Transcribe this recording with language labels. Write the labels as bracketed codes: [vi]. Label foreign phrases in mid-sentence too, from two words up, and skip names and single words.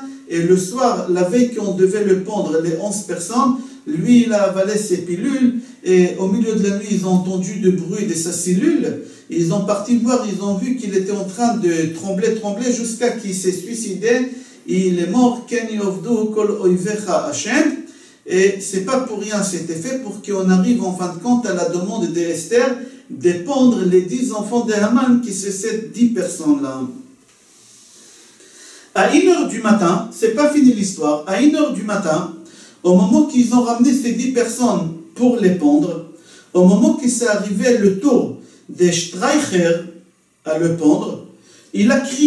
[fr] Et le soir, la veille qu'on devait le pendre, les 11 personnes, lui, il a avalé ses pilules. Et au milieu de la nuit, ils ont entendu du bruit de sa cellule. Ils ont parti voir, ils ont vu qu'il était en train de trembler jusqu'à qu'il s'est suicidé. Et il est mort. [he] כן יאבדו כל אויביך השם. [fr] Et c'est pas pour rien, c'était fait pour qu'on arrive en fin de compte à la demande d'Esther de pendre les 10 enfants de Haman, qui sont ces 10 personnes-là. À 1h du matin, c'est pas fini l'histoire, à 1h du matin, au moment qu'ils ont ramené ces 10 personnes pour les pendre, au moment que c'est arrivé le tour des Streicher à le pendre, il a crié.